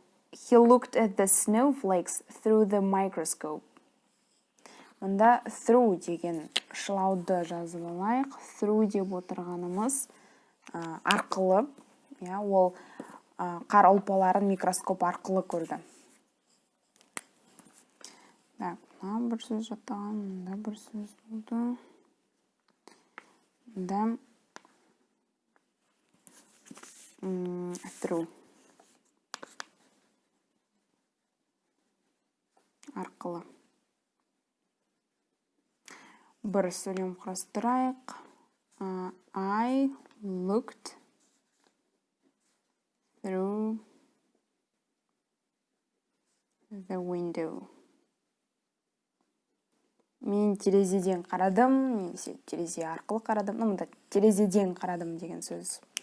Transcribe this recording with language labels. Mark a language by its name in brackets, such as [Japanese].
[English] He looked at the snowflakes through the microscope. [Kazakh] Мұнда through деген шылауды жазып алайық. Through деп отырғанымыз арқылы. Ол қар ұлпаларын микроскоп арқылы көрді. Бір сөз жаттаған, мұнда бір сөз болды. Мұнда through. Арқылы. Бір сөйлем құрастырайық. [English] I looked through the window. [Kazakh] Мен терезеден қарадым, немесе терезе арқылы қарадым. Мұнда терезеден қарадым деген сөз.